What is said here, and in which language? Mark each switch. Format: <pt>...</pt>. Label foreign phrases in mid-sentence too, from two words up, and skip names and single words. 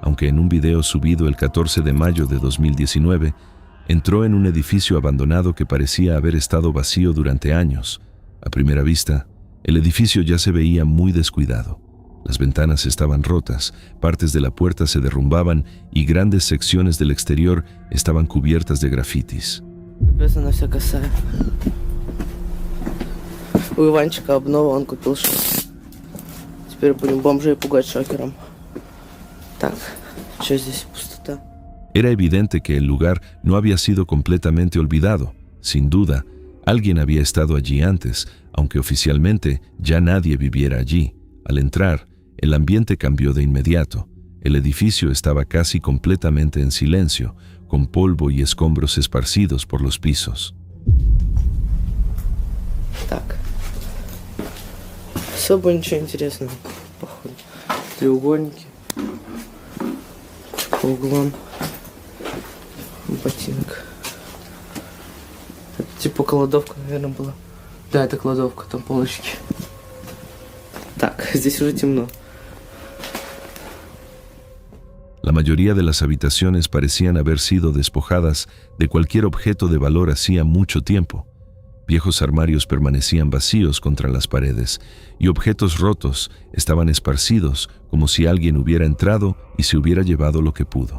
<es>aunque en un video subido el 14 de mayo de 2019, entró en un edificio abandonado que parecía haber estado vacío durante años. A primera vista, el edificio ya se veía muy descuidado. Las ventanas estaban rotas, partes de la puerta se derrumbaban y grandes secciones del exterior estaban cubiertas de grafitis.</es> <ru>Она вся косая. У Иванчика обнова, он купил шок. Теперь будем бомжей пугать шокером. Так, что здесь? Пустота.</ru> <es>Era evidente que el lugar no había sido completamente olvidado. Sin duda, alguien había estado allí antes, aunque oficialmente ya nadie viviera allí. Al entrar, el ambiente cambió de inmediato. El edificio estaba casi completamente en silencio, con polvo y escombros esparcidos por los pisos.</es> <ru>Так. Особо ничего интересного, походу. Треугольники. По углам. Ботинок. Это типа кладовка, наверное, была. Да, это кладовка, там полочки. Так, здесь уже темно.</ru> <es>La mayoría de las habitaciones parecían haber sido despojadas de cualquier objeto de valor hacía mucho tiempo. Viejos armarios permanecían vacíos contra las paredes y objetos rotos estaban esparcidos como si alguien hubiera entrado y se hubiera llevado lo que pudo.</es>